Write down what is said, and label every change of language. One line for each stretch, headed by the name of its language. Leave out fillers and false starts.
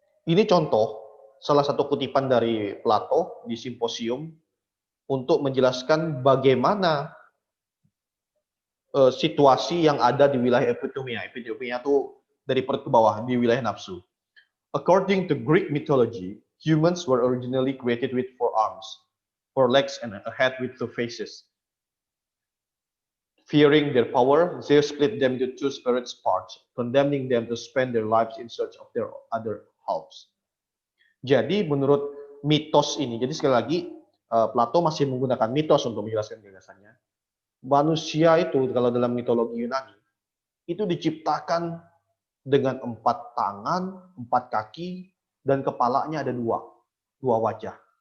Indonesian: Ini contoh, salah satu kutipan dari Plato di Simposium untuk menjelaskan bagaimana situasi yang ada di wilayah epitumia. Epitumia itu dari perut ke bawah, di wilayah nafsu.
English: According to Greek mythology, humans were originally created with 4 arms, 4 legs, and a head with 2 faces. Fearing their power, Zeus split them into 2 spirits parts, condemning them to spend their lives in search of their other halves.
Indonesian: Jadi menurut mitos ini, jadi sekali lagi Plato masih menggunakan mitos untuk menjelaskan gagasannya. Manusia itu kalau dalam mitologi Yunani itu diciptakan dengan 4 tangan, 4 kaki, dan kepalanya ada 2 wajah.